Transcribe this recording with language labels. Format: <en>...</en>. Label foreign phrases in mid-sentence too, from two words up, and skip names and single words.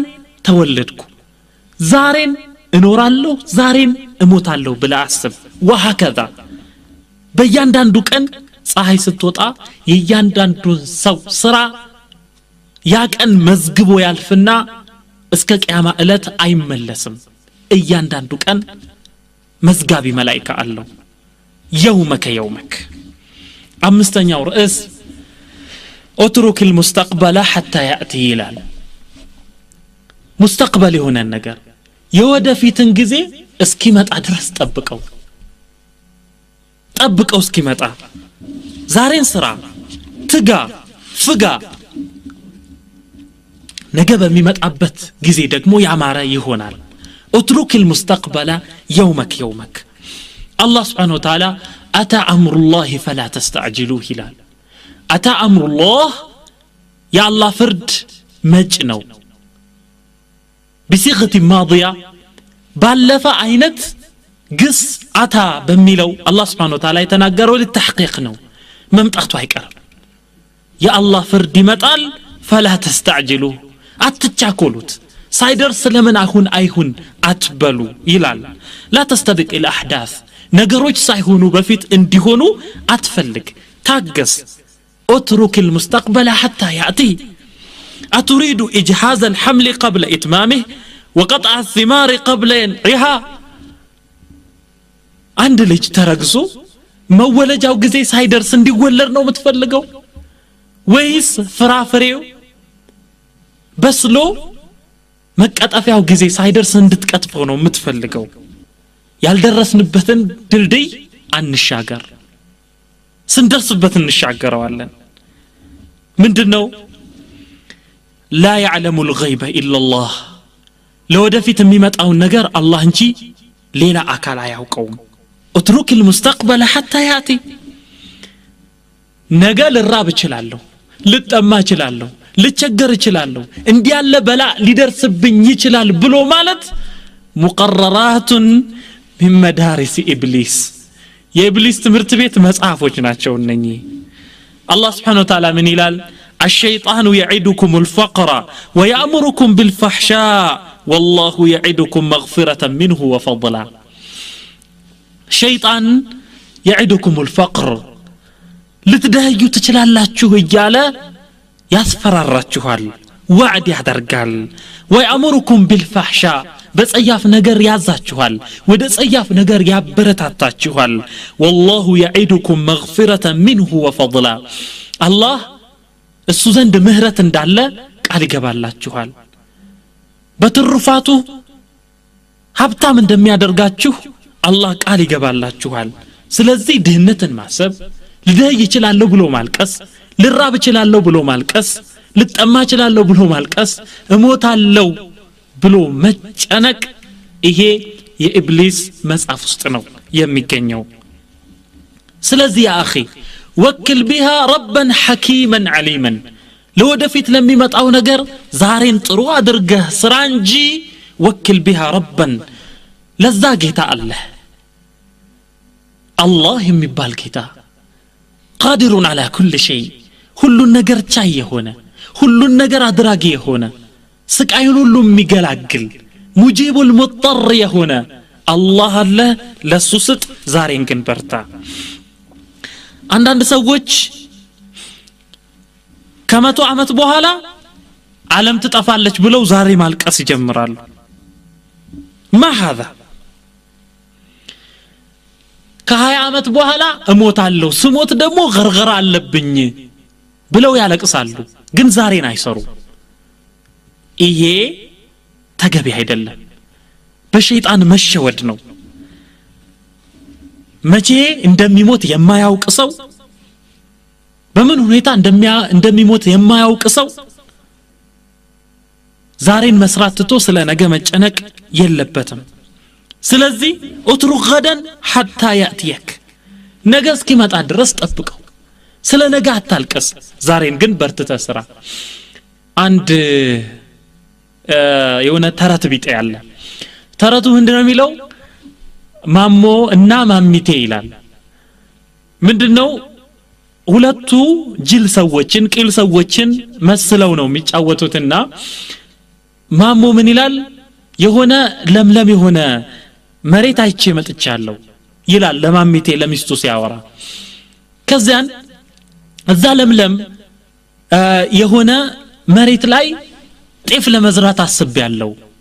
<am>ተወለድኩ ዛሬን እኖራለሁ ዛሬን እሞታለሁ ብለህ አስብ وهكذا በእያንዳንዱ ቀን ፀሐይ ስትወጣ የእያንዳንዱን ሰው ስራ ያ ቀን መዝግቦ ያልፍና እስከ ቂያማ ዕለት አይመለስም እያንዳንዱ ቀን መዝጋቢ መላእክት አለው የውመክ አምስተኛው ርዕስ</am> <ar>اترك المستقبل حتى ياتي</ar> <am>ይላል ሙስተቅበል የሆነ ነገር የወደፊትን ጊዜ እስኪመጣ ድረስ ጠብቀው እስኪመጣ ዛሬን ስራ ትጋ ፍጋ ነገ በሚመጣበት ጊዜ ደግሞ ያማረ ይሆናል</am> <ar>اترك المستقبل يومك الله سبحانه وتعالى اتى امر الله فلا تستعجلوه</ar> <am>ይላል</am> <ar>اتى امر الله يا الله فرد</ar> <am>መጭ ነው</am> <ar>بصيغه ماضيه</ar> <am>ባለፈ አይነት ግስ አታ በሚለው አላህ</am> <ar>سبحانه و تعالى</ar> <am>የተናገረው ለተحقيق ነው መምጣቱ አይቀርም የአላህ ፍርድ ይመጣል</am> <ar>فلا تستعجلوا</ar> <am>አትቻኮሉት ሳይደርስ ለምን አይሁን አትበሉ ይላል</am> <ar>لا تستبق الاحداث</ar> <am>ነገሮች ሳይሆኑ በፊት እንዲሆኑ አትፈልግ ታገስ</am> <ar>اترك المستقبل حتى ياتي اتريد اجهاز الحمل قبل اتمامه وقطع الثمار قبل ينعها عند ልጅ</ar> <am>ተረግዞ መወለጃው ጊዜ ሳይደርስ እንዲወለድ ነው የምትፈልገው ወይስ ፍራፍሬው በስሎ መቀጠፊያው ጊዜ ሳይደርስ እንድትቀጥፈው ነው የምትፈልገው ያልደረስንበትን ድልድይ አንሻገር ስንደርስበት እንሻገረዋለን ምንድነው</am> <ar>لا يعلم الغيب إلا الله</ar> <am>ለወደፊት የሚመጣው ነገር አላህ እንጂ ሌላ አካል አያውቀውም</am> <ar>اترك المستقبل حتى ياتي</ar> <am>ነገ ልራብ እችላለሁ ልጠማ እችላለሁ ልቸገር እችላለሁ እንዲያለ በላ ሊደርስብኝ ይችላል ብሎ ማለት</am> <ar>مقررات من مدارس إبليس</ar> <am>የኢብሊስ ትምህርት ቤት መጽሐፎች ናቸው እነኚህ</am> <ar>الله سبحانه وتعالى من</ar> <am>ይላል الشيطان</am> <ar>يعدكم الفقر ويأمركم بالفحشاء والله يعدكم مغفرة منه وفضلا شيطان يعدكم الفقر</ar> <am>ልትደህዩ ትችላላችሁ እያለ ያስፈራራችኋል ወዕድ ያደርጋል</am> <ar>ويأمركم بالفحشاء</ar> <am>በጸያፍ ነገር ያዛችኋል ወደ ጸያፍ ነገር ያበረታታችኋል</am> <ar>والله يعدكم مغفرة منه وفضلا الله</ar> <am>እሱ ዘንድ ምህረት እንዳለ ቃል ይገባላችኋል በትሩፋቱ ሀብታም እንደሚያደርጋችሁ አላህ ቃል ይገባላችኋል ስለዚህ ድህነትን ማሰብ ልደይ ይችላል ብሎ ማልቀስ ልራብ ይችላል ብሎ ማልቀስ ልጠማ ይችላል ብሎ ማልቀስ እሞታለሁ ብሎ መጨነቅ ይሄ የኢብሊስ መጽሐፍ ውስጥ ነው የሚገኘው ስለዚህ ያ</am> <ar>اخي وكل بها ربا حكيما عليما</ar> <am>ለወደፊት ለሚመጣው ነገር ዛሬን ጥሩ አድርገህ ስራ እንጂ</am> <ar>وكل بها ربا</ar> <am>ለዛ ጌታ አላህ የሚባል ጌታ</am> <ar>قادر على كل شيء</ar> <am>ሁሉን ነገር ቻይ የሆነ ሁሉን ነገር አድራጊ የሆነ ስቃዩን ሁሉ የሚገላግል ሙጂብ المضطر የሆነ አላህ አለ ለሱ ስጥ ዛሬን ግን በርታ አንዳንድ ሰዎች ከመቶ ዓመት በኋላ ዓለም ትጠፋለች ብለው ዛሬ ማልቀስ ይጀምራሉ</am> <ar>ما هذا</ar> <am>ከ20 ዓመት በኋላ እሞታለሁ ስሞት ደግሞ ገርገራ አለብኝ ብለው ያለቅሳሉ ግን ዛሬን አይሰሩ ይሄ ተገቢ አይደለም በሸይጣን መሸወድ ነው መቼ እንደሚሞት የማያውቅ ሰው በምን ሁኔታ እንደሚሞት የማያውቅ ሰው ዛሬን መስራት ትቶ ስለ ነገ መጨነቅ የለበትም ስለዚህ</am> <ar>اترك غدا حتى ياتيك</ar> <am>ነገ እስኪመጣ ድረስ ጠብቀው ስለ ነገ አታልቀስ ዛሬን ግን በርትተህ ስራ አንድ የሆነ ተረት ቢጤ ያለ ተረቱ ምንድነው የሚለው ማሞ እና ማሚቴ ይላል ምንድነው ሁለቱ ጅል ሰዎችን ቂል ሰዎችን መስለው ነው የሚጫወቱትና ማሞ ምን ይላል የሆነ ለምለም የሆነ መሬት አይቼ መጥቻለሁ ይላል ለማሚቴ ለሚስቱ ሲያወራ ከዚያን እዛ ለምለም የሆነ መሬት ላይ ጤፍ ለመዝራት አስቤያለሁ</am>